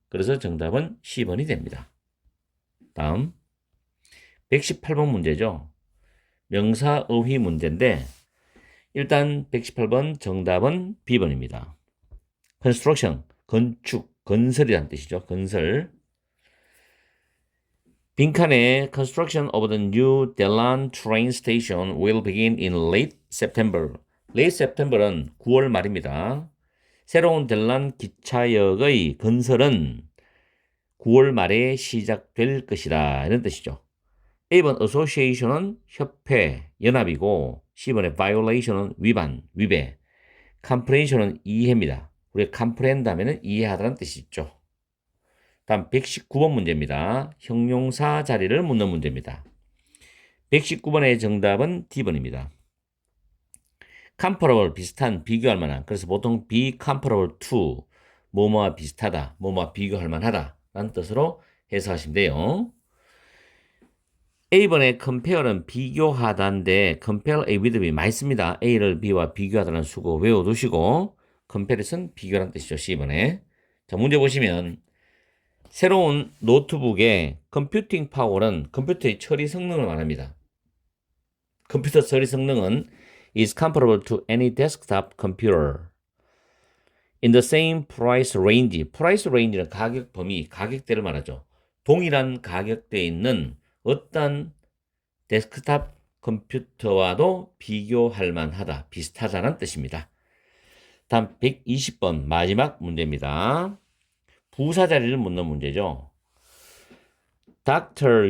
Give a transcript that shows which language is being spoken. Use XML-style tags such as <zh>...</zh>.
<ko>그래서 정답은 C번이 됩니다. 다음 118번 문제죠. 명사의휘 문제인데 일단 118번 정답은 B번입니다. construction, 건축, 건설이란 뜻이죠. 건설. 빈칸에</ko> <en>construction of the new Daelan train station will begin in late September. late September</en> <ko>은 9월 말입니다. 새로운 델란 기차역의 건설은 9월 말에 시작될 것이다. 이런 뜻이죠. A번 association은 협회, 연합이고 C번의 violation은 위반, 위배, comprehension은 이해입니다. 우리가 comprehend 하면은 이해하다는 뜻이 있죠. 다음 119번 문제입니다. 형용사 자리를 묻는 문제입니다. 119번의 정답은 D번입니다. comparable, 비슷한, 비교할 만한. 그래서 보통</ko> <en>be comparable to,</en> <ko>뭐뭐와 비슷하다, 뭐뭐와 비교할 만하다 라는 뜻으로 해석하시면 돼요. A번에 compare는 비교하다인데</ko> <en>compare A with B</en> <ko>많이 씁니다. A를 B와 비교하다는 수고 외워두시고 comparison 비교라는 뜻이죠. C번에. 자, 문제 보시면 새로운 노트북의 컴퓨팅 파워는 컴퓨터의 처리 성능을 말합니다. 컴퓨터 처리 성능은</ko> <en>is comparable to any desktop computer in the same price range. price range</en> <ko>는 가격 범위, 가격대를 말하죠. 동일한 가격대에 있는 어떤 데스크탑 컴퓨터와도 비교할 만하다, 비슷하다는 뜻입니다. 다음 120번 마지막 문제입니다. 부사 자리를 묻는 문제죠. Dr.</ko>